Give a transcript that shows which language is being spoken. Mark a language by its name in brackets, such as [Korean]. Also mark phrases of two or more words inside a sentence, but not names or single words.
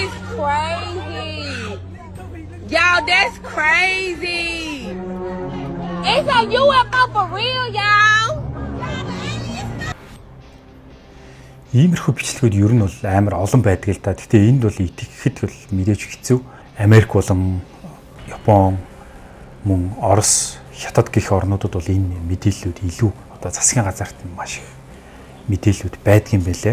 [English] crazy. Y'all, that's crazy. It's a UFO for real, y'all. [Mongolian] Иймэрхүү бичлэгүүд ер нь бол амар олон байдаг л да. Гэхдээ энд бол итгэхэд бол мэдээж хэцүү. Америк болон Япон, мөн Орос, Хятад гэх орнуудад бол энэ мэдээллүүд илүү одоо засгийн газарт маш их мэдээллүүд байдаг юм байлээ.